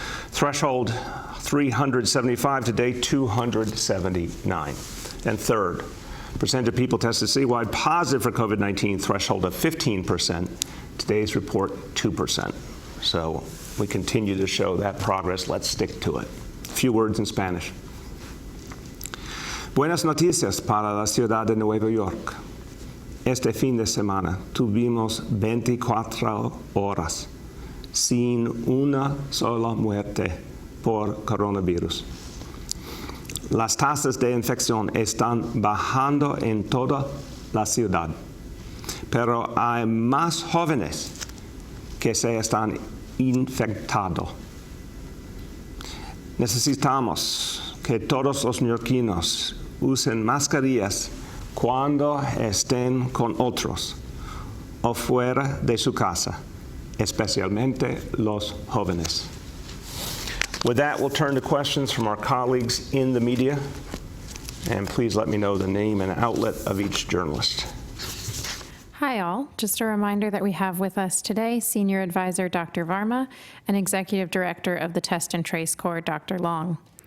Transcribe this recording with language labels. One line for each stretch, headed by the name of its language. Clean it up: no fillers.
English: Threshold, 375. Today, 279. And third, percentage of people tested citywide positive for COVID-19, threshold of 15%. Today's report, 2%. So we continue to show that progress. Let's stick to it. A few words in Spanish.
Spanish: Buenas noticias para la ciudad de Nueva York. Este fin de semana tuvimos 24 horas sin una sola muerte por coronavirus. Las tasas de infección están bajando en toda la ciudad, pero hay más jóvenes que se están infectando. Necesitamos que todos los neoyorquinos usen mascarillas cuando estén con otros o fuera de su casa, especialmente los jóvenes.
English: With that, we'll turn to questions from our colleagues in the media. And please let me know the name and outlet of each journalist. Hi, all. Just a reminder that we have with us today Senior Advisor Dr. Varma and Executive Director of the Test and Trace Corps, Dr. Long.